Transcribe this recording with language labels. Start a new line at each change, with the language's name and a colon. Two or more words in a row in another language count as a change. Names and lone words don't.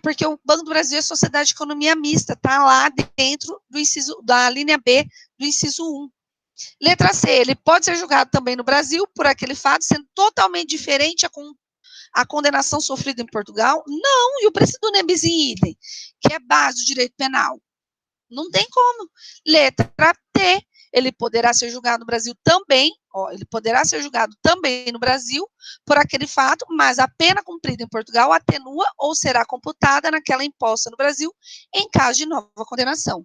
Portuguese: Porque o Banco do Brasil é sociedade de economia mista, tá lá dentro do inciso, da linha B do inciso 1. Letra C, ele pode ser julgado também no Brasil por aquele fato, sendo totalmente diferente a condenação sofrida em Portugal? Não, e o princípio do
Latin: nebis in idem,
Portuguese: que é base do direito penal? Não tem como. Letra T, ele poderá ser julgado no Brasil também, ele poderá ser julgado também no Brasil por aquele fato, mas a pena cumprida em Portugal atenua ou será computada naquela imposta no Brasil em caso de nova condenação.